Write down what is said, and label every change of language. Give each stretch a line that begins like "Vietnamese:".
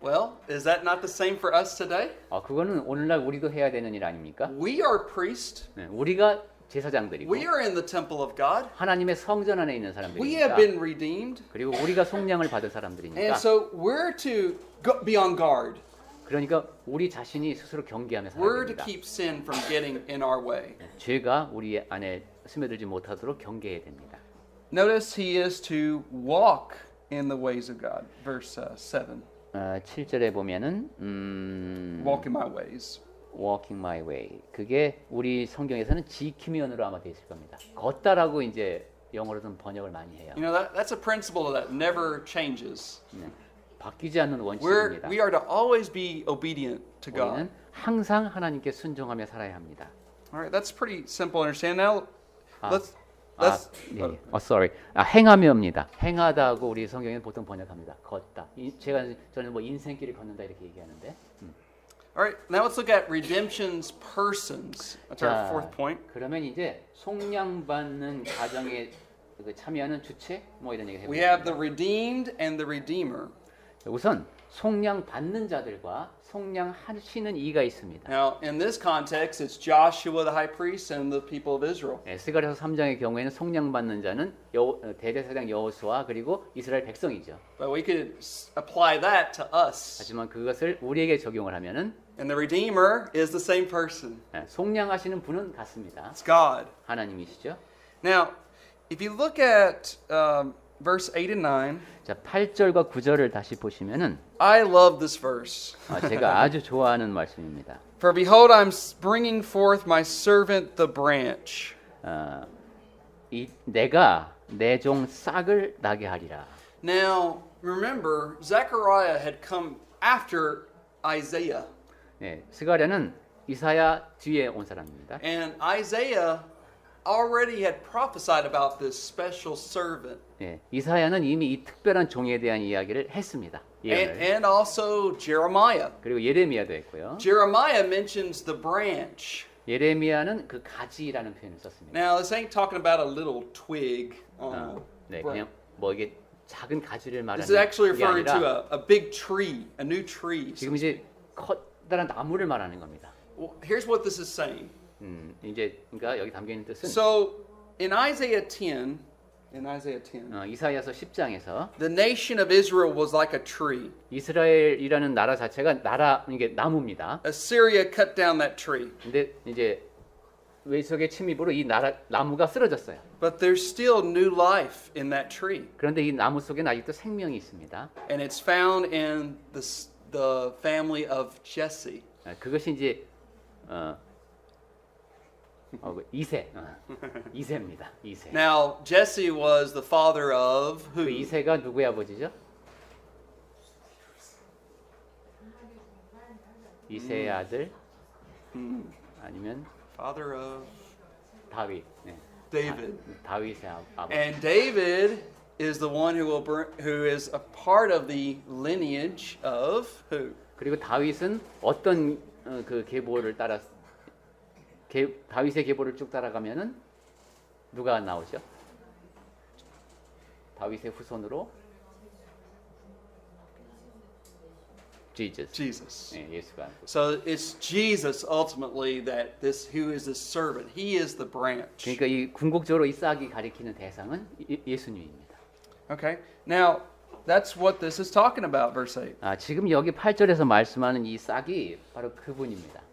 English: Well, is that not the same for us today?
Korean: 그거는 오늘날 우리도 해야 되는 일 아닙니까?
English: We are priests.
Korean: 네, 우리가 제사장들이고
English: We are in the temple of God.
Korean: 하나님의 성전 안에 있는
English: We have
Korean: 사람들이니까
English: been redeemed.
Korean: 그리고 우리가 속량을 받은
English: And
Korean: 사람들이니까
English: so we're to be on guard.
Korean: 그러니까 우리 자신이 스스로 경계하며 살아야
English: We're to
Korean: 됩니다.
English: keep sin from getting in our way.
Korean: 죄가 우리 안에 스며들지 못하도록 경계해야 됩니다.
English: Notice he is to walk in the ways of God. Verse 7.
Korean: 7절에 보면은
English: Walk in my ways. walking my way.
Korean: 그게 우리 성경에서는 지키면으로 아마 되어 있을 겁니다. 걷다라고 이제 영어로는 번역을 많이 해요.
English: You know, that's a principle that never changes.
Korean: 네. 바뀌지 않는 원칙입니다.
English: We are to always be obedient to God.
Korean: 우리는 항상 하나님께 순종하며 살아야 합니다.
English: All right, that's pretty simple to understand. Now, let's
Korean: 예.
English: sorry.
Korean: 행하며입니다. 행하다고 우리 성경에는 보통 번역합니다. 걷다. 저는 뭐 인생길을 걷는다 이렇게 얘기하는데.
English: All right, now let's look at redemption's persons. That's our fourth point.
Korean: 그러면 이제 속량받는 가정에 참여하는 주체 뭐 이런 얘기
English: We have
Korean: 해보겠습니다.
English: the redeemed and the redeemer.
Korean: 우선 속량 받는 자들과 속량하시는 이가 있습니다.
English: Now, in this context, it's Joshua the high priest and the people of Israel.
Korean: 스가랴서 3장의 경우에는 속량 받는 자는 대제사장 여호수아 그리고 이스라엘 백성이죠.
English: But we could apply that to us.
Korean: 하지만 그것을 우리에게 적용을 하면은
English: And the redeemer is the same person.
Korean: 속량하시는 분은 같습니다.
English: It's God.
Korean: 하나님이시죠.
English: Now, if you look at verse 8 and 9,
Korean: 자, 8절과 9절을 다시 보시면은
English: I love this verse.
Korean: 제가 아주 좋아하는 말씀입니다.
English: For behold, I'm bringing forth my servant the branch.
Korean: 내가 내 종 싹을 나게 하리라.
English: Now, remember, Zechariah had come after Isaiah.
Korean: 스가랴는 이사야 뒤에 온 사람입니다.
English: And Isaiah already had prophesied about this special servant.
Korean: 이사야는 이미 이 특별한 종에 대한 이야기를 했습니다. 예언을.
English: And also Jeremiah.
Korean: 그리고 예레미야도 했고요.
English: Jeremiah mentions the branch.
Korean: 예레미야는 그 가지라는 표현을 썼습니다.
English: Now, this ain't talking about a little twig.
Korean: 그냥 뭐 이게 작은 가지를
English: This is actually
Korean: 말하는 게
English: referring to
Korean: 아니라
English: a big tree, a new tree.
Korean: 지금 이제 커다란 나무를 말하는 겁니다.
English: Well, here's what this is saying.
Korean: 이제 그러니까 여기 담겨 있는 뜻은
English: So, in Isaiah 10,
Korean: 이사야서 10장에서
English: the nation of Israel was like a tree.
Korean: 이스라엘이라는 나라 자체가 이게 나무입니다.
English: Assyria cut down that tree.
Korean: 근데 이제 외적의 침입으로 이 나무가 쓰러졌어요.
English: But there's still new life in that tree.
Korean: 그런데 이 나무 속에는 아직도 생명이 있습니다.
English: And it's found in the family of Jesse.
Korean: 그것이 이제 이세입니다. 이세.
English: Now, Jesse was the father of
Korean: 그
English: who?
Korean: 이세가 누구의 아버지죠? 이세의 아들 아니면
English: Father of
Korean: 다윗.
English: David.
Korean: 다윗의 아버지.
English: And David is the one who is a part of the lineage of who?
Korean: 그리고 다윗은 어떤 그 계보를 따라 다윗의 계보를 쭉 따라가면은 누가 나오죠? 다윗의 후손으로
English: Jesus.
Korean: 예수가.
English: So it's Jesus ultimately that who is the servant. He is the branch.
Korean: 그러니까 이 궁극적으로 이 싹이 가리키는 대상은 예수님입니다.
English: Okay. Now, that's what this is talking about, verse 8.
Korean: 지금 여기 8절에서 말씀하는 이 싹이 바로 그분입니다.